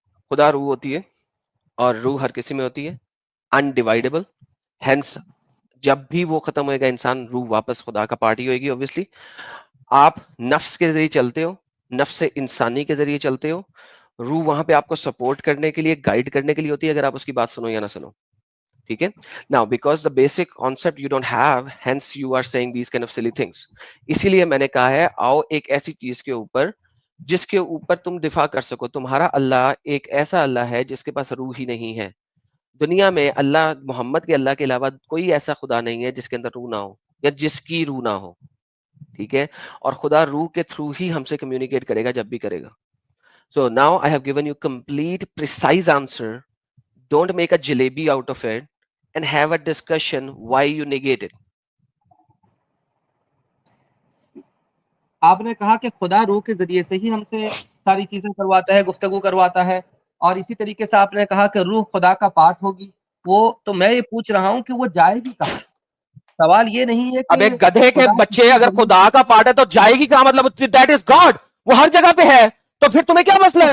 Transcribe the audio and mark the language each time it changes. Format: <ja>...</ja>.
<ur>خدا روح ہوتی ہے اور روح ہر کسی میں ہوتی ہے انڈیوائڈیبل. ہینس جب بھی وہ ختم ہوئے گا انسان روح واپس خدا کا پارٹی ہوئے گی. اوبویسلی آپ نفس کے ذریعے چلتے ہو, نفس انسانی کے ذریعے چلتے ہو, روح وہاں پہ آپ کو سپورٹ کرنے کے لیے گائیڈ کرنے کے لیے ہوتی ہے اگر آپ اس کی بات سنو یا نہ سنو. ٹھیک ہے.</ur> <en>Now because the basic concept you don't have, hence you are saying these kind of silly things.</en> <ur>اسی لیے میں نے کہا ہے آؤ ایک ایسی چیز کے اوپر جس کے اوپر تم دفاع کر سکو. تمہارا اللہ ایک ایسا اللہ ہے جس کے پاس روح ہی نہیں ہے. دنیا میں اللہ محمد کے اللہ کے علاوہ کوئی ایسا خدا نہیں ہے جس کے اندر روح نہ ہو یا جس کی روح نہ ہو. ٹھیک ہے. اور خدا روح کے تھرو ہی ہم سے کمیونیکیٹ کرے گا جب بھی کرے گا.</ur> <en>So now I have given you complete precise answer. Don't make a jalebi out of it and have a discussion why you negate it.</en> <ur>آپ نے کہا کہ خدا روح کے ذریعے سے ہی ہم سے ساری چیزیں کرواتا ہے, گفتگو کرواتا ہے, اور اسی طریقے سے آپ نے کہا کہ روح خدا کا پارٹ ہوگی. وہ تو میں یہ پوچھ رہا ہوں کہ وہ جائے گی کہاں؟ سوال یہ نہیں ہے کہ اب ایک گدھے کے بچے اگر خدا کا پارٹ ہے تو جائے گی کہاں؟ مطلب</ur> <en>that is God,</en> <ur>وہ ہر جگہ پہ ہے, تو پھر تمہیں کیا مسئلہ ہے؟</ur>